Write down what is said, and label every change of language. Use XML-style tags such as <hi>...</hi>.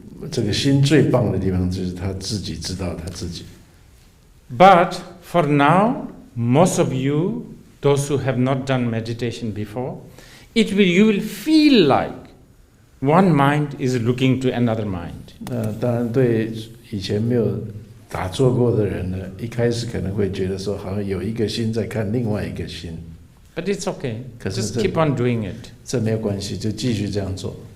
<zh>这个心最棒的地方就是他自己知道他自己。</zh> <en>But for now, most of you, those who have not done meditation before, you will feel like one mind is looking to another mind.</en> <zh>当然对以前没有打坐过的人呢，一开始可能会觉得说，好像有一个心在看另外一个心。</zh> <en>But it's okay. Just keep on doing it.</en> <zh>这没有关系，就继续这样做。</zh>